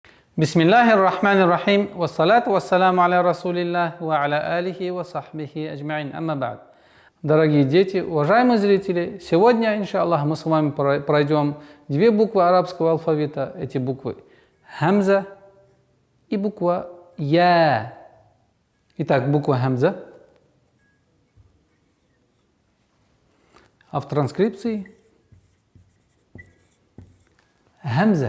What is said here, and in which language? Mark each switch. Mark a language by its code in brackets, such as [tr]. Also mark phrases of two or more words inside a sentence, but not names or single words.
[ar] بسم الله الرحمن الرحيم، والصلاة والسلام على رسول الله، وعلى آله وصحبه أجمعين، أما بعد. [ru] Дорогие дети, уважаемые зрители, сегодня, иншаллах, мы с вами пройдем две буквы арабского алфавита. Эти буквы хамза и буква я. Итак, буква хамза. А в транскрипции хамза.